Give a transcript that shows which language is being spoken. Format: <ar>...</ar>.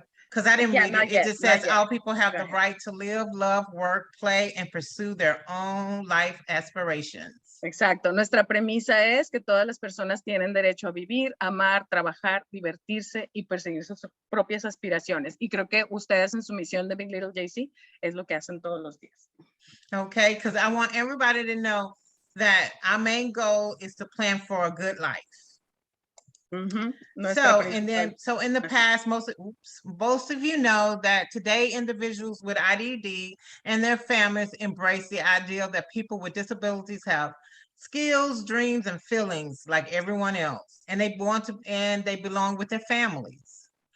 <en>Because I didn't read it. It just says all people have the right to live, love, work, play, and pursue their own life aspirations.</en> <es>Exacto. Nuestra premisa es que todas las personas tienen derecho a vivir, amar, trabajar, divertirse y perseguir sus propias aspiraciones. Y creo que ustedes en su misión de Big Little JC es lo que hacen todos los días.</es> <en>Okay, because I want everybody to know that our main goal is to plan for a good life. So, and then, so in the past, most of you know that today individuals with IDD and their families embrace the ideal that people with disabilities have skills, dreams, and feelings like everyone else, and they want to, and they belong with their families.</en>